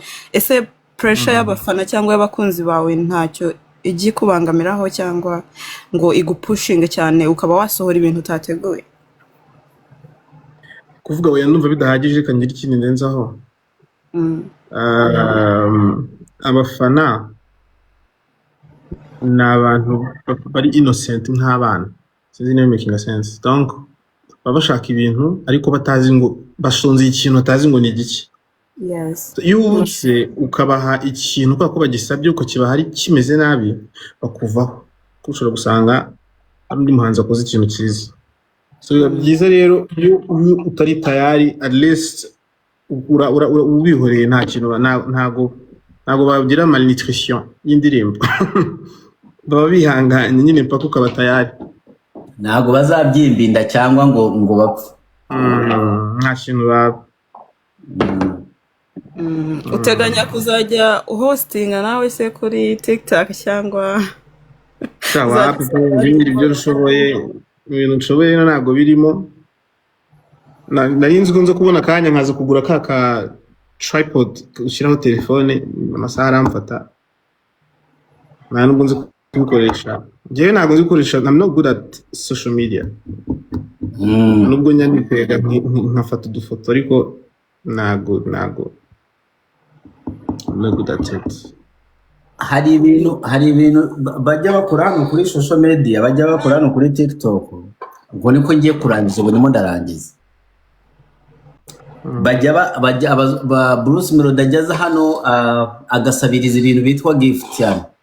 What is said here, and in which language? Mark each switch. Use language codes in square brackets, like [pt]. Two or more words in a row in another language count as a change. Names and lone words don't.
[rw] Ese pressure y'abafana cyangwa y'abakunzi bawe ntacyo igi kubangamiraho cyangwa ngo igupushinge cyane ukaba wasohora ibintu utateguye? Kuvuga we numva bidahagije kangira ikindi ndenzaho. Abafana ni abantu bari innocent nk'abana, sinzi niba [en] making sense. [rw] Donc baba bashaka ibintu ariko batazi ngo bashonze ikintu batazi ngo ni igiki. Yes. Iyo ubutse ukabaha ikintu ko bagisabye uko kiba hari kimeze nabi bakuvaho, kushobora gusanga ari undi muhanzi akoze ikintu cyiza. So byiza rero iyo utari tayari [en] at least [rw] ubihoreye nta kintu ntago bagira malnutrition y'indirimbo. Baba bihanganye nyine mpaka ukaba tayari. Ntago bazabyimbinda cyangwa ngo bapfe. Nta kintu baba. Uteganya kuzajya hostinga nawe se kuri TikTok cyangwa sawa ibindi byo rushoboye ibintu nshoboye ntabwo birimo. Nari nzi ko nza kubona kanya nkaza kugura ka tripod ushyiraho telefone amasaha aramfata. Nta nubwo nzi kubikoresha. Njyewe ntabwo nzi gukoresha, [en] I'm not good at social media. [rw] Nubwo nyanditega nkafata udufoto ariko ntabwo [en] not good at it. [rw] Hari ibintu bajya bakora hano kuri [en] social media, [rw] bajya bakora hano kuri TikTok. Ubwo niko ngiye kurangiza, ubu ndimo ndarangiza. ba Bruce Melody ajyaza hano agasabiriza ibintu bitwa gift yani.